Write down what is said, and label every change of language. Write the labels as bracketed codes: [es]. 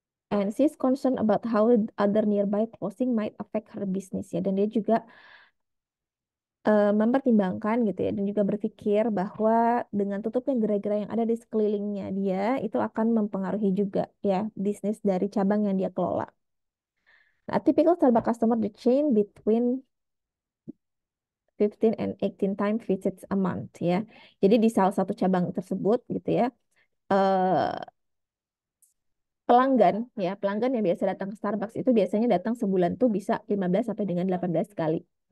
[en] And she's concerned about how other nearby closing might affect her business [id] ya. Dan dia juga mempertimbangkan gitu ya, dan juga berpikir bahwa dengan tutupnya gerai-gerai yang ada di sekelilingnya dia itu akan mempengaruhi juga ya bisnis dari cabang yang dia kelola. [en] Nah, typical Starbucks customer the chain between 15 and 18 times visits a month ya. [id] Jadi di salah satu cabang tersebut gitu ya, eh, pelanggan ya, pelanggan yang biasa datang ke Starbucks itu biasanya datang sebulan tuh bisa 15 sampai dengan 18 kali.